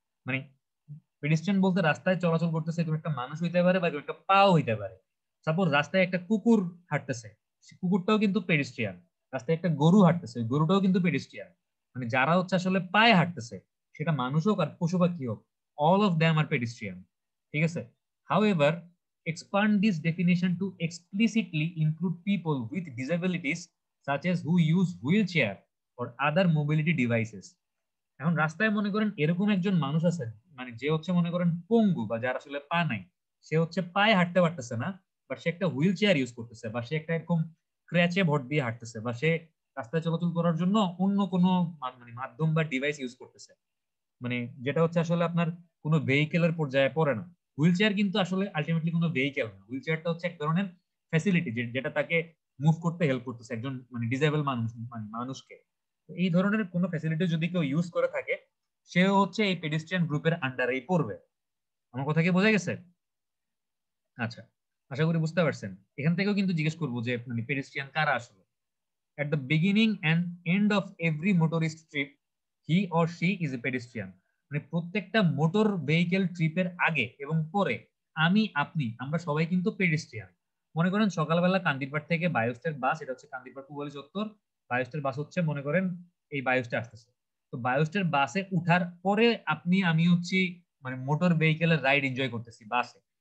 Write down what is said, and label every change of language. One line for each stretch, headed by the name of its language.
Bangla: মানে পেডিস্ট্রিয়ান বলতে রাস্তায় চলাচল করতেছে এরকম একটা মানুষ হইতে পারে বা একটা পাও হইতে পারে। সাপোজ রাস্তায় একটা কুকুর হাঁটতেছে, কুকুরটাও কিন্তু পেডিস্ট্রিয়ান। রাস্তায় একটা গরু হাঁটতেছে, গরুটাও কিন্তু পেডিস্ট্রিয়ান। মানে যারা হচ্ছে আসলে পায়ে হাঁটতেছে, সেটা মানুষ হোক আর পশু পাখি হোক,
English: all of them are pedestrian।
Bangla: ঠিক আছে,
English: however expand this definition to explicitly include people with disabilities such as who use wheelchair or other mobility devices।
Bangla: এখন রাস্তায় মনে করেন এরকম একজন মানুষ আছে, মানে যে হচ্ছে মনে করেন পঙ্গু বা যার আসলে পা নাই, সে হচ্ছে পায়ে হাঁটতে পারতেছে না, বাট সে একটা হুইল চেয়ার ইউজ করতেছে বা সে একটা এরকম ক্র্যাচে ভর দিয়ে হাঁটতেছে, বা সে রাস্তায় চলাচল করার জন্য অন্য কোনো মানে মাধ্যম বা ডিভাইস ইউজ করতেছে, মানে যেটা হচ্ছে আসলে আপনার কোনো ভেহিকেলের পর্যায়ে পড়ে না। হুইল চেয়ার কিন্তু আসলে আলটিমেটলি কোনো ভেহিকেল না, হুইল চেয়ারটা হচ্ছে এক ধরনের ফ্যাসিলিটি যেটা তাকে মুভ করতে হেল্প করতেছে একজন মানে ডিসেবল মানুষ মানে মানুষকে। এই ধরনের কোনো ফ্যাসিলিটি যদি কেউ ইউজ করে থাকে, সেও হচ্ছে এই পেডিস্ট্রিয়ান গ্রুপের আন্ডারেই পড়বে। আমার কথা কি বোঝা গেছে? আচ্ছা, আশা করি বুঝতে পারছেন। এখান থেকেও কিন্তু জিজ্ঞেস করবো যে মানে পেডিস্ট্রিয়ান কারা আসলে।
English: At the beginning and end of every motorist trip, he or she is a pedestrian।
Bangla: মানে প্রত্যেকটা মোটর ভেহিকেল ট্রিপের আগে এবং পরে আমি আপনি আমরা সবাই কিন্তু পেডিস্ট্রিয়ান। মনে করেন সকালবেলা কান্দিরপাড় থেকে বায়োস্টের বাস, এটা হচ্ছে কান্দিরপাড় পুবালি চত্বর, বায়োস্টের বাস হচ্ছে মনে করেন এই বায়োস্টে আসতেছে, তো বায়োস্টের বাসে উঠার পরে আপনি আমি হচ্ছি মানে মোটর ভেহিকেলের রাইড এনজয় করতেছি বাসে,